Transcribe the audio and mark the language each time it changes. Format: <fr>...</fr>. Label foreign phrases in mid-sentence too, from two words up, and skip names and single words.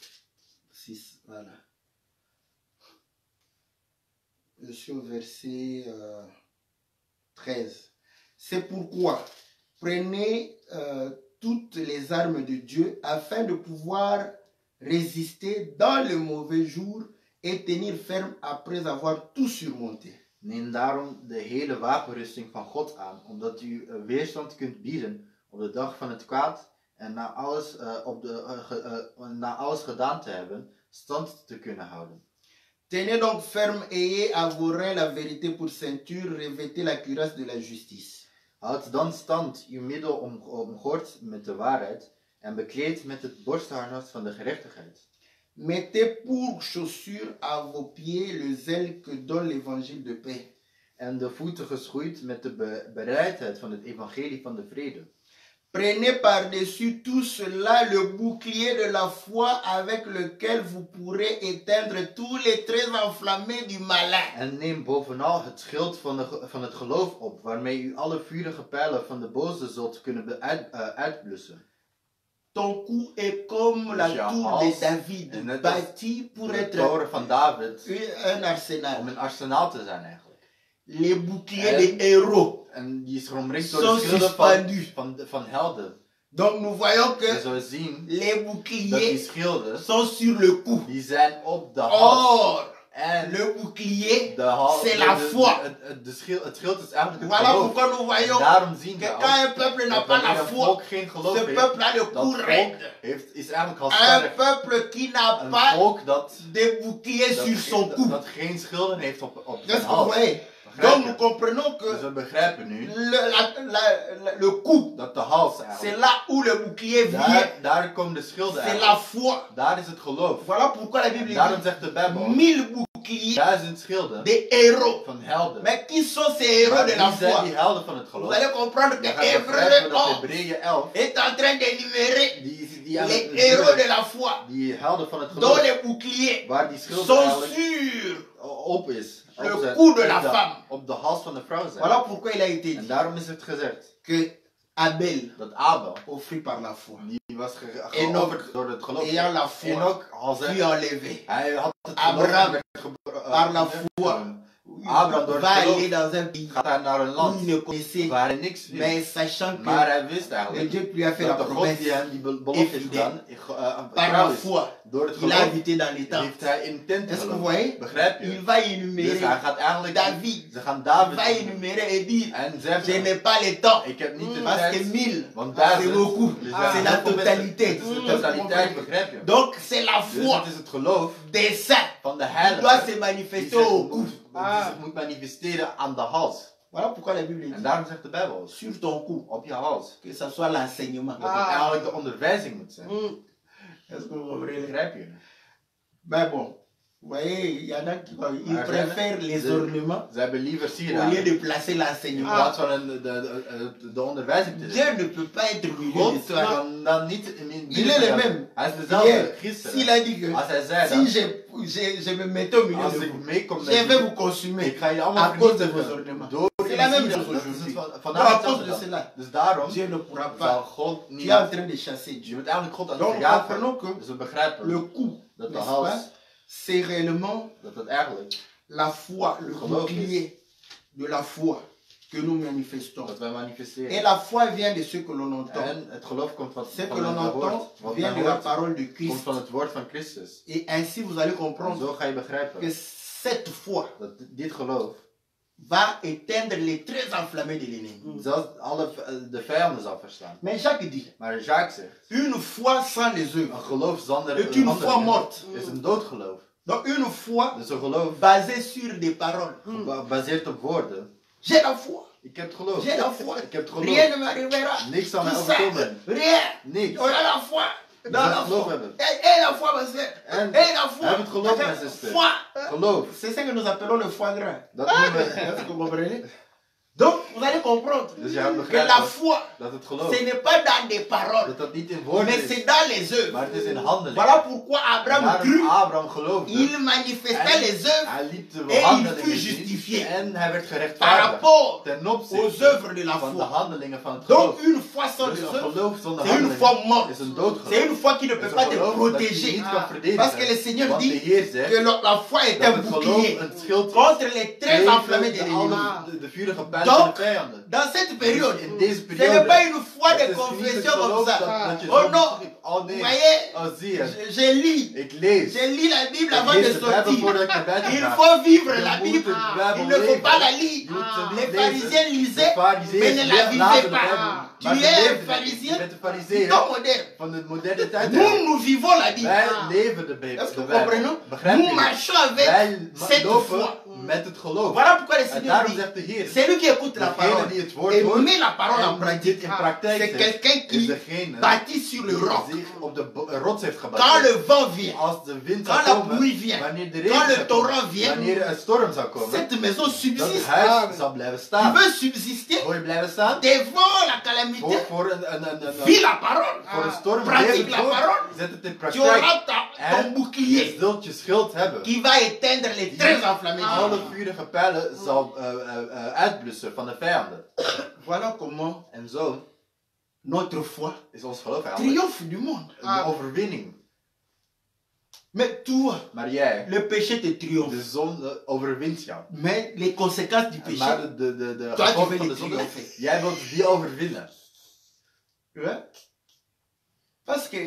<fr>6, voilà. Je suis au verset 13. C'est pourquoi prenez toutes les armes de Dieu afin de pouvoir résister dans le mauvais jour et tenir ferme après avoir tout surmonté.</fr> <nl>Neem daarom de hele wapenrusting van God aan, omdat u weerstand kunt bieden op de dag van het kwaad en na alles gedaan te hebben, stand te kunnen houden.</nl> <fr>Tenez donc ferme, ayez à vos reins la vérité pour ceinture, revêtez la cuirasse de la justice.</fr> <nl>Houd dan stand, uw middel omgord met de waarheid en bekleed met het borstharnas van de gerechtigheid.</nl> <fr>Mettez pour chaussure à vos pieds le zèle que donne l'évangile de paix.</fr> <nl>En de voeten geschoeid met de bereidheid van het evangelie van de vrede.</nl> <fr>Prenez par-dessus tout cela le bouclier de la foi avec lequel vous pourrez éteindre tous les traits enflammés du malin.</fr> <nl>En neem bovenal het schild van het geloof op, waarmee u alle vurige pijlen van de boze zult kunnen uitblussen.</nl> <fr>Ton cou est comme la tour de David, bâtie pour être</fr> <nl>toren van David,</nl> <fr>un arsenal.</fr> <nl>om een arsenaal te zijn eigenlijk.</nl> <fr>Les boucliers des héros</fr> <nl>en die is omringd door</nl> <fr>sont</fr> <nl>de schilden</nl> <fr>suspendus.</fr> <nl>van helden.</nl> <fr>Donc nous voyons que</fr> <nl>We zullen zien</nl> <fr>les</fr> <nl>dat die</nl> <fr>boucliers</fr> <nl>schilden,</nl> <fr>sont sur le cou.</fr> <nl>die zijn op de hals.</nl> <fr>Or,</fr> <nl>En</nl> <fr>le bouclier,</fr> <nl>de hals,</nl> <fr>c'est la foi.</fr> <nl>Het schild is eigenlijk het</nl> <fr>Voilà</fr> <nl>geloof.</nl> <fr>pourquoi nous voyons</fr> <nl>Daarom zien</nl> <fr>que</fr> <nl>we</nl> <fr>quand un peuple n'a</fr> <nl>dat</nl> <fr>pas la</fr> <nl>wanneer een</nl> <fr>foi,</fr> <nl>volk geen geloof</nl> <fr>ce</fr> <nl>heeft,</nl> <fr>peuple a le</fr> <nl>dat</nl> <fr>cou</fr> <nl>volk</nl> <fr>raide.</fr> <nl>is eigenlijk al</nl> <fr>Un</fr> <nl>sterk.</nl> <fr>peuple qui n'a</fr> <nl>Een</nl> <fr>pas</fr> <nl>volk dat</nl> <fr>de bouclier sur son cou.</fr> <nl>dat geen schilden heeft op</nl> <fr>Est-ce</fr> <nl>zijn</nl> <fr>que vous</fr> <nl>hals.</nl> <fr>voyez?</fr> <nl>Begrijp</nl> <fr>Donc</fr> <nl>je?</nl> <fr>nous comprenons</fr> <nl>Dus</nl> <fr>que</fr> <nl>we begrijpen nu</nl> <fr>le cou,</fr> <nl>dat de hals</nl> <fr>c'est</fr> <nl>eigenlijk,</nl> <fr>là où le bouclier vient.</fr> <nl>daar komen de schilden</nl> <fr>C'est la</fr> <nl>eigenlijk.</nl> <fr>foi.</fr> <nl>Daar is het geloof.</nl> <fr>Voilà pourquoi la Bible</fr> <nl>En daarom</nl> <fr>dit</fr> <nl>zegt de Bijbel,</nl> <fr>1000 boucliers</fr> <nl>1000 schilden</nl> <fr>des héros.</fr> <nl>van helden.</nl> <fr>Mais qui sont ces héros</fr> <nl>Maar</nl> <fr>de la</fr> <nl>wie zijn</nl> <fr>foi?</fr> <nl>die helden van het</nl> <fr>Vous</fr> <nl>geloof?</nl> <fr>allez comprendre que</fr> <nl>Dan ga je begrijpen</nl> <fr>Hébreu</fr> <nl>dat</nl> <fr>11</fr> <nl>Hebreeën 11,</nl> <fr>est en train d'énumérer</fr> <nl>die</nl> <fr>les héros de la foi,</fr> <nl>die helden van het</nl> <fr>dont</fr> <nl>geloof,</nl> <fr>les boucliers</fr> <nl>waar die schilden</nl> <fr>sont</fr> <nl>eigenlijk</nl> <fr>sur</fr> <nl>op is.</nl> <fr>le</fr> <nl>Op zijn-</nl> <fr>cou de</fr> <nl>op</nl> <fr>la</fr> <nl>de-</nl> <fr>femme.</fr> <nl>Op de hals van de vrouw zijn.</nl> <fr>Voilà pourquoi il a été</fr> <nl>En</nl> <fr>dit</fr> <nl>daarom is het gezegd</nl> <fr>que Abel</fr> <nl>dat Abel,</nl> <fr>offrit par la foi,</fr> <nl>die was</nl> <fr>Enoch,</fr> <nl>geofferd door het geloof.</nl> <fr>ayant la foi,</fr> <nl>Enoch al</nl> <fr>fut</fr> <nl>zijn,</nl> <fr>enlevé.</fr> <nl>hij had het</nl> <fr>Abraham,</fr> <nl>geloof</nl> <fr>par la foi,</fr> <nl>Abraham door het</nl> <fr>va</fr> <nl>geloof</nl> <fr>aller dans un pays</fr> <nl>gaat hij naar een</nl> <fr>où</fr> <nl>land</nl> <fr>il ne connaissait,</fr> <nl>waar hij niks wist.</nl> <fr>mais sachant</fr> <nl>Maar</nl> <fr>que</fr> <nl>hij wist</nl> <fr>le</fr> <nl>eigenlijk</nl> <fr>Dieu lui a fait la</fr> <nl>dat de God</nl> <fr>promesse,</fr> <nl>die hem die belofte heeft gedaan,</nl> <fr>par la</fr> <nl>trouw is.</nl> <fr>foi,</fr> <nl>Door het</nl> <fr>il a</fr> <nl>geloof</nl> <fr>habité dans les temps.</fr> <nl>heeft hij in tent</nl> <fr>Est-ce que vous</fr> <nl>geloofd.</nl> <fr>voyez?</fr> <nl>Begrijp</nl> <fr>Il</fr> <nl>je?</nl> <fr>va</fr> <nl>Dus</nl> <fr>énumérer</fr> <nl>hij gaat eigenlijk,</nl> <fr>David,</fr> <nl>ze gaan</nl> <fr>il</fr> <nl>David</nl> <fr>va</fr> <nl>noemen.</nl> <fr>énumérer et dire,</fr> <nl>En</nl> <fr>je</fr> <nl>zeggen,</nl> <fr>n'ai pas le temps,</fr> <nl>ik heb niet de</nl> <fr>parce que</fr> <nl>tijd,</nl> <fr>1000,</fr> <nl>want</nl> <fr>c'est</fr> <nl>1000,</nl> <fr>beaucoup,</fr> <nl>dus</nl> <fr>c'est la totalité.</fr> <nl>Het is de totaliteit, begrijp je?</nl> <fr>Donc c'est la</fr> <nl>Dus</nl> <fr>foi</fr> <nl>het is het geloof</nl> <fr>des saints</fr> <nl>van de</nl> <fr>qui</fr> <nl>heiligen</nl> <fr>doit se</fr> <nl>die</nl> <fr>manifester</fr> <nl>zich</nl> <fr>au cou.</fr> <nl>moet manifesteren aan de hals.</nl> <fr>Voilà pourquoi la Bible</fr> <nl>En</nl> <fr>dit,</fr> <nl>daarom zegt de Bijbel,</nl> <fr>sur ton cou,</fr> <nl>op je hals,</nl> <fr>que ça soit l'enseignement.</fr> <nl>dat het eigenlijk de onderwijzing moet zijn.</nl> <fr>Est-ce que vous comprenez?</fr> <nl>Begrijp je?</nl> <fr>Mais bon, vous voyez, il y en a qui ils</fr> <nl>Maar</nl> <fr>préfèrent les</fr> <nl>ze-</nl> <fr>ornements</fr> <nl>Ze hebben liever</nl> <fr>au lieu</fr> <nl>sieraden</nl> <fr>de placer</fr> <nl>in</nl> <fr>l'enseignement.</fr> <nl>plaats van de onderwijzing te</nl> <fr>Dieu</fr> <nl>zetten.</nl> <fr>ne peut pas être au milieu de</fr> <nl>God</nl> <fr>toi.</fr> <nl>kan dan niet in</nl> <fr>Il est le même.</fr> <nl>Hij is dezelfde</nl> <fr>Hier,</fr> <nl>gisteren.</nl> <fr>s'il a dit que</fr> <nl>Als hij zei</nl> <fr>si</fr> <nl>dat,</nl> <fr>je me mettais au milieu</fr> <nl>als</nl> <fr>de</fr> <nl>ik</nl> <fr>vous,</fr> <nl>meekom</nl> <fr>je</fr> <nl>met</nl> <fr>vais</fr> <nl>je,</nl> <fr>vous consumer</fr> <nl>ik ga je</nl> <fr>à</fr> <nl>allemaal</nl> <fr>cause de vos</fr> <nl>vernietigen</nl> <fr>ornements.</fr> <nl>door</nl> <fr>C'est la même</fr> <nl>je</nl> <fr>chose</fr> <nl>ziel. Dat is</nl> <fr>aujourd'hui.</fr> <nl>het</nl> <fr>Donc</fr> <nl>vandaag</nl> <fr>à cause</fr> <nl>hetzelfde</nl> <fr>de</fr> <nl>dan.</nl> <fr>cela,</fr> <nl>Dus daarom</nl> <fr>Dieu ne pourra</fr> <nl>zal</nl> <fr>pas.</fr> <nl>God</nl> <fr>Tu</fr> <nl>niet.</nl> <fr>es en train de chasser</fr> <nl>Je</nl> <fr>Dieu.</fr> <nl>bent eigenlijk God aan het</nl> <fr>Donc nous</fr> <nl>verjagen.</nl> <fr>comprenons que</fr> <nl>Dus we begrijpen</nl> <fr>le coup,</fr> <nl>dat de</nl> <fr>n'est-ce</fr> <nl>hals,</nl> <fr>pas, c'est réellement</fr> <nl>dat het eigenlijk,</nl> <fr>la foi, le</fr> <nl>Geloof</nl> <fr>bouclier de la foi que nous manifestons.</fr> <nl>dat wij</nl> <fr>Et</fr> <nl>manifesteren.</nl> <fr>la foi vient de ce que l'on entend.</fr> <nl>En het geloof komt van</nl> <fr>Ce que</fr> <nl>van</nl> <fr>l'on</fr> <nl>het woord.</nl> <fr>entend</fr> <nl>Wat</nl> <fr>vient</fr> <nl>men</nl> <fr>de la</fr> <nl>hoort,</nl> <fr>parole de</fr> <nl>komt</nl> <fr>Christ.</fr> <nl>van het woord van Christus.</nl> <fr>Et ainsi vous allez</fr> <nl>En</nl> <fr>comprendre</fr> <nl>zo ga je</nl> <fr>que</fr> <nl>begrijpen</nl> <fr>cette foi</fr> <nl>dat dit geloof</nl> <fr>va éteindre les traits enflammés de l'ennemi.</fr> <nl>zelfs de vijanden zal verslaan.</nl> <fr>Mais Jacques dit,</fr> <nl>Maar Jacques zegt,</nl> <fr>une foi sans les</fr> <nl>een</nl> <fr>œuvres</fr> <nl>geloof zonder</nl> <fr>est une</fr> <nl>handelen</nl> <fr>foi morte.</fr> <nl>is een doodgeloof.</nl> <fr>Donc une foi</fr> <nl>Dus een geloof</nl> <fr>basée sur des paroles.</fr> <nl>gebaseerd op woorden.</nl> <fr>J'ai la foi.</fr> <nl>Ik heb het geloof.</nl> <fr>J'ai la foi.</fr> <nl>Ik heb het geloof.</nl> <fr>Rien ne m'arrivera.</fr> <nl>Niks zal mij</nl> <fr>Tout ça,</fr> <nl>overkomen.</nl> <fr>rien.</fr> <nl>Niks.</nl> <fr>On a la foi.</fr> <nl>Je</nl> <fr>Dans</fr> <nl>moet</nl> <fr>la</fr> <nl>geloof</nl> <fr>foi.</fr> <nl>hebben.</nl> <fr>Et la foi, ma soeur.</fr> <nl>En</nl> <fr>Et la foi.</fr> <nl>heb het geloof, mijn</nl> <fr>Attends,</fr> <nl>zuster.</nl> <fr>foi.</fr> <nl>Geloof.</nl> <fr>C'est ça que nous appelons le foie gras.</fr> <nl>Dat noemen we.</nl> <fr>Est-ce que vous comprenez? Donc, vous allez comprendre</fr> <nl>Dus je hebt</nl> <fr>que</fr> <nl>begrepen</nl> <fr>la foi,</fr> <nl>dat het geloof.</nl> <fr>ce n'est pas dans des paroles,</fr> <nl>Dat niet in woorden</nl> <fr>mais</fr> <nl>is.</nl> <fr>c'est dans les œuvres.</fr> <nl>Maar het is in handeling.</nl> <fr>Voilà pourquoi Abraham</fr> <nl>Daarom</nl> <fr>crut,</fr> <nl>Abraham geloofde.</nl> <fr>il manifesta les œuvres</fr> <nl>Hij liep de</nl> <fr>et il</fr> <nl>handelingen</nl> <fr>fut</fr> <nl>zien.</nl> <fr>justifié</fr> <nl>En hij werd</nl> <fr>par</fr> <nl>gerechtvaardigd.</nl> <fr>rapport</fr> <nl>Ten</nl> <fr>aux</fr> <nl>opzichte</nl> <fr>œuvres de la</fr> <nl>van de</nl> <fr>foi.</fr> <nl>handelingen van het geloof.</nl> <fr>Donc, une foi sans</fr> <nl>Dus</nl> <fr>les</fr> <nl>een</nl> <fr>œuvres,</fr> <nl>geloof zonder</nl> <fr>c'est une</fr> <nl>handelingen</nl> <fr>foi morte.</fr> <nl>is een doodgeloof.</nl> <fr>C'est une foi qui ne</fr> <nl>Het</nl> <fr>peut</fr> <nl>is</nl> <fr>pas</fr> <nl>een</nl> <fr>te</fr> <nl>geloof dat je</nl> <fr>protéger.</fr> <nl>niet kan verdedigen.</nl> <fr>Parce que le Seigneur</fr> <nl>Want de</nl> <fr>dit</fr> <nl>Heer zegt</nl> <fr>que la foi est</fr> <nl>dat</nl> <fr>un</fr> <nl>het geloof</nl> <fr>bouclier</fr> <nl>een schild is.</nl> <fr>contre les traits enflammés de</fr> <nl>Tegen</nl> <fr>l'ennemi.</fr> <nl>de vurige pijlen van</nl> <fr>Donc,</fr> <nl>de vijanden.</nl> <fr>dans cette période,</fr> <nl>In deze</nl> <fr>ce</fr> <nl>periode.</nl> <fr>n'est pas une foi</fr> <nl>het</nl> <fr>de</fr> <nl>is niet het</nl> <fr>confession</fr> <nl>geloof</nl> <fr>comme ça.</fr> <nl>dat je</nl> <fr>Oh</fr> <nl>zo</nl> <fr>non,</fr> <nl>schrijft. Oh</nl> <fr>vous</fr> <nl>nee.</nl> <fr>voyez,</fr> <nl>Oh zie je.</nl> <fr>je lis.</fr> <nl>Ik lees.</nl> <fr>Je lis la Bible</fr> <nl>Ik</nl> <fr>avant de</fr> <nl>lees de Bijbel</nl> <fr>sortir.</fr> <nl>voordat ik naar buiten</nl> <fr>Il</fr> <nl>ga.</nl> <fr>faut vivre</fr> <nl>Je</nl> <fr>la</fr> <nl>moet</nl> <fr>Bible.</fr> <nl>de Bijbel</nl> <fr>Il ne faut</fr> <nl>leven.</nl> <fr>pas la lire.</fr> <nl>Je moet ze niet</nl> <fr>Les</fr> <nl>lezen.</nl> <fr>pharisiens</fr> <nl>De</nl> <fr>lisaient,</fr> <nl>Farizeeën</nl> <fr>mais ne la</fr> <nl>lazen</nl> <fr>vivaient</fr> <nl>de</nl> <fr>pas.</fr> <nl>Bijbel.</nl> <fr>Tu</fr> <nl>Maar ze</nl> <fr>es un</fr> <nl>leefden</nl> <fr>pharisien</fr> <nl>met de</nl> <fr>du</fr> <nl>Farizeeën</nl> <fr>temps moderne.</fr> <nl>van de moderne tijd.</nl> <fr>Nous vivons la Bible.</fr> <nl>Wij leven de Bijbel.</nl> <fr>Est-ce que</fr> <nl>de</nl> <fr>vous comprenez?</fr> <nl>Bijbel. Begrijp</nl> <fr>Nous</fr> <nl>je?</nl> <fr>marchons avec</fr> <nl>Wij</nl> <fr>cette</fr> <nl>lopen</nl> <fr>foi.</fr> <nl>met het geloof.</nl> <fr>Voilà pourquoi le</fr> <nl>En</nl> <fr>Seigneur</fr> <nl>daarom</nl> <fr>dit,</fr> <nl>zegt de Heer,</nl> <fr>celui qui écoute la</fr> <nl>degene</nl> <fr>parole</fr> <nl>die het woord</nl> <fr>et</fr> <nl>hoort</nl> <fr>met la parole en</fr> <nl>en</nl> <fr>pratique,</fr> <nl>dit in praktijk</nl> <fr>c'est</fr> <nl>zet,</nl> <fr>quelqu'un</fr> <nl>is</nl> <fr>qui</fr> <nl>degene</nl> <fr>bâtit sur le</fr> <nl>die</nl> <fr>roc.</fr> <nl>zich op de rots heeft</nl> <fr>Quand</fr> <nl>gebaseerd.</nl> <fr>le vent vient,</fr> <nl>Als de wind</nl> <fr>quand</fr> <nl>zou</nl> <fr>la</fr> <nl>komen,</nl> <fr>pluie vient,</fr> <nl>wanneer de</nl> <fr>quand</fr> <nl>regen</nl> <fr>le</fr> <nl>zou komen,</nl> <fr>torrent vient,</fr> <nl>wanneer een storm zou komen,</nl> <fr>cette maison</fr> <nl>dat</nl> <fr>subsiste.</fr> <nl>huis zal blijven</nl> <fr>Tu</fr> <nl>staan.</nl> <fr>veux subsister</fr> <nl>Wil je blijven staan?</nl> <fr>devant la calamité?</fr> <nl>Voor</nl> <fr>Vis la parole.</fr> <nl>voor een storm,</nl> <fr>Pratique</fr> <nl>leef het</nl> <fr>la</fr> <nl>woord,</nl> <fr>parole.</fr> <nl>zet het in</nl> <fr>Tu</fr> <nl>praktijk.</nl> <fr>auras ton</fr> <nl>En</nl> <fr>bouclier</fr> <nl>je zult je schild hebben.</nl> <fr>qui va éteindre les traits enflammés.</fr> <nl>Alle vurige pijlen zal uitblussen van de vijanden.</nl> <fr>Voilà comment</fr> <nl>En zo</nl> <fr>notre foi</fr> <nl>is ons geloof eigenlijk</nl> <fr>triomphe du monde.</fr> <nl>een overwinning.</nl> <fr>Mais toi,</fr> <nl>Maar jij,</nl> <fr>le péché te triomphe.</fr> <nl>de zonde overwint jou.</nl> <fr>Mais les conséquences du péché,</fr> <nl>Maar de</nl> <fr>toi tu</fr> <nl>gevolgen</nl> <fr>veux</fr> <nl>van</nl> <fr>les</fr> <nl>de zonde,</nl> <fr>triompher.</fr> <nl>jij wilt die overwinnen.</nl> <fr>Ouais. Parce que</fr>